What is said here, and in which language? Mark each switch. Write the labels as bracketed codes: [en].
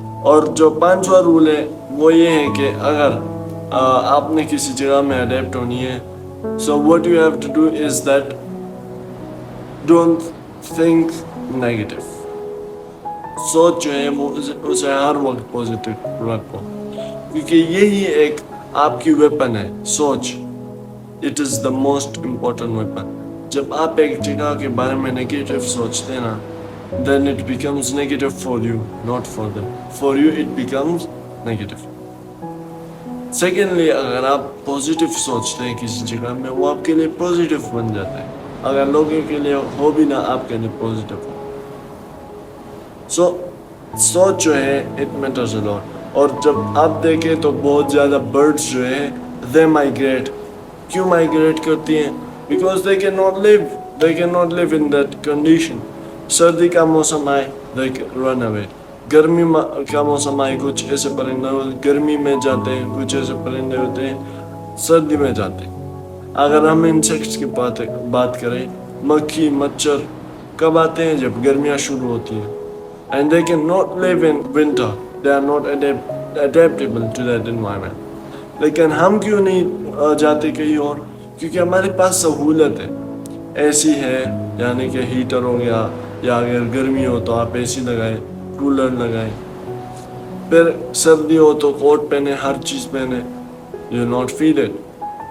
[ur] اور جو پانچواں رول ہے وہ یہ ہے کہ اگر آپ نے کسی جگہ میں اڈیپٹ ہونی ہے، [en] so what you have to do is that don't think negative. [ur] سوچ جو ہے وہ اسے ہر وقت پازیٹیو رکھو، کیونکہ یہی ایک آپ کی ویپن ہے. [en] سوچ it is the most important weapon. [ur] جب آپ ایک جگہ کے بارے میں نیگیٹو سوچتے ہیں نا، [en] then it becomes negative for you, not for them. For you it becomes negative. [ur] Secondly, اگر آپ پازیٹیو سوچتے ہیں کسی جگہ میں، وہ آپ کے لیے پازیٹیو بن جاتا ہے، اگر لوگوں کے لیے ہو بھی نہ آپ کے لیے پازیٹیو ہو. [en] so [ur] سوچ جو ہے [en] It matters a lot. [ur] اور جب آپ دیکھیں تو بہت زیادہ برڈس جو ہے [en] They migrate. [ur] کیوں مائگریٹ کرتی ہیں؟ [en] Because they can not live in that condition. [ur] سردی کا موسم آئے [en] they run away, [ur] گرمی کا موسم آئے کچھ ایسے پرندے گرمی میں جاتے ہیں، کچھ ایسے پرندے ہوتے ہیں سردی میں جاتے ہیں. اگر ہم انسیکٹس کی بات کریں، مکھی مچھر کب آتے ہیں؟ جب گرمیاں شروع ہوتی ہیں. [en] And they cannot live in winter. They are not adaptable to that environment. [ur] لیکن ہم کیوں نہیں جاتے کہیں اور؟ کیونکہ ہمارے پاس سہولت ہے، ایسی ہے، یعنی کہ ہیٹر ہو گیا، یا اگر گرمی ہو تو آپ اے سی لگائیں، کولر لگائیں، پھر سردی ہو تو کوٹ پہنے، ہر چیز پہنے، [en] You not feel it.